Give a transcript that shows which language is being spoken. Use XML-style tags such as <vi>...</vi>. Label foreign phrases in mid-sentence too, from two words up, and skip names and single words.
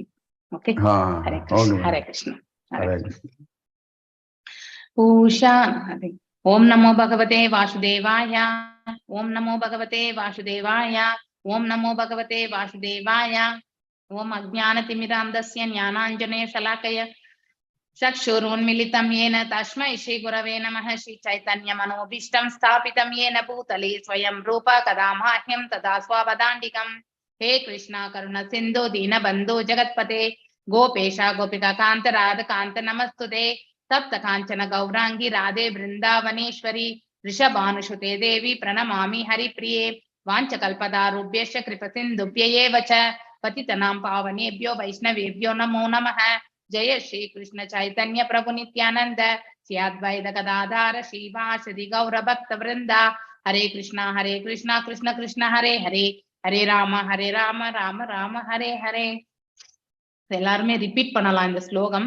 <ta>ஓகே, ஹரே கிருஷ்ணா. ஹரே கிருஷ்ணா. பூஷா.</ta> <sa>ॐ नमो भगवते वासुदेवाय. ॐ नमो भगवते वासुदेवाय. ॐ नमो भगवते वासुदेवाय. ॐ अज्ञानतिमिरान्धस्य ज्ञानाञ्जन शलाकया चक्षुरुन्मिलितं येन तस्मै श्री गुरवे नमः. श्री चैतन्य मनोभीष्टं स्थापितं येन भूतले स्वयं रूप कदा मह्यं तदा स्वपदान्तिकम्. हे कृष्णा करुण सिन्धु दीनबन्धु जगत्पते गोपेश गोपिका कान्त राधकान्त नमस्तुते. तप्त काञ्चन गौरांगी राधे वृन्दावनेश्वरी वृषभानुसुते देवी प्रणमामि हरिप्रिये. वाञ्छकल्पतारुभ्यश्च कृपसिन्धुभ्यैव च पतितनां पावनेभ्यो वैष्णवेभ्यो नमो नमः. जय श्री कृष्ण चैतन्य प्रभु नित्यानंद श्री अद्वैत गदाधर श्रीवासदि गौर भक्त वृंदा. हरे कृष्णा कृष्ण कृष्ण हरे हरे, हरे राम राम राम हरे हरे.</sa> <ta>எல்லாருமே ரிப்பீட் பண்ணலாம் இந்த ஸ்லோகம்.</ta>